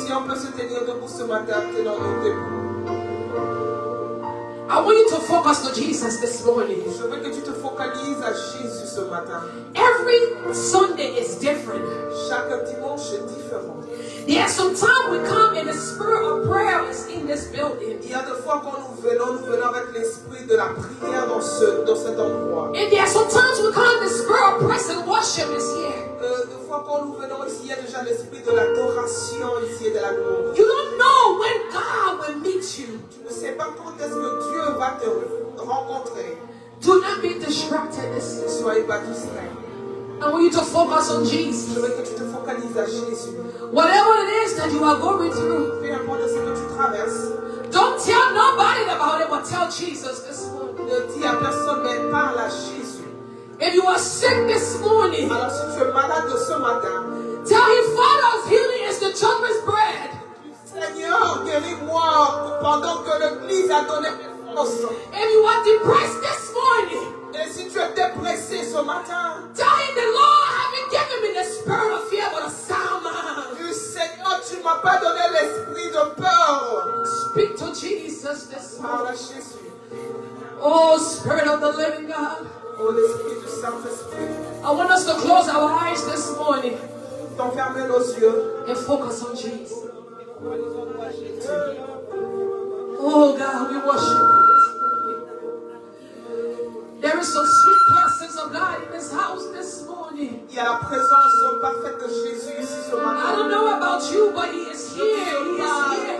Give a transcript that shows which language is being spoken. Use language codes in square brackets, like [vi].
[fr] Si on peut se tenir debout ce matin, tenons-nous debout. [en] I want you to focus on Jesus this morning. [fr] Je veux que tu te focalises à Jésus ce matin. [en] Every Sunday is different. [fr] Chaque dimanche est différent. [en] There's some time we come and the spirit of prayer is in this building. [fr] Il y a des fois quand nous venons avec l'esprit de la prière dans cet endroit. [en] And there are some times we come and the spirit of praise and worship is here. [fr] Des fois quand nous venons ici, il y a déjà l'esprit de l'adoration ici et de la gloire. [en] You don't know when God will meet you. [fr] Tu ne sais pas quand est-ce que Dieu va te rencontrer. [en] Do not be distracted this [fr] Ne soyez pas distrait. [en] I want you to focus on Jesus. [fr] Je veux que tu te focalises à Jésus. [en] Whatever it is that you are going through, [fr] Peu importe ce que tu traverses, [en] don't tell nobody about it, but tell Jesus this morning. [fr] ne dis à personne, mais parle à Jésus. [en] If you are sick this morning, [fr] Alors si tu es malade ce matin, [en] tell him, Father, healing is the children's bread. [fr] Seigneur, guéris-moi pendant que l'Église a donné force. [en] If you are depressed this morning, [fr] Et si tu es dépressé ce matin, [en] tell him the Lord haven't given me the spirit of fear but a sound mind. [fr] dis Seigneur, tu ne m'as pas donné l'esprit de peur. [en] Speak to Jesus this [fr] Parle [en] morning. [fr] à Jésus. [en] Oh, Spirit of the living God. [fr] Oh, l'Esprit du Saint-Esprit. [en] I want us to close our eyes this morning [fr] D'enfermer nos yeux. [en] and focus on Jesus. Oh God, we worship you this morning. There is some sweet presence of God in this house this morning. [fr] Il y a la présence parfaite de Jésus ici ce [en] I [fr] matin. [en] don't know about you, but He is here. He is here.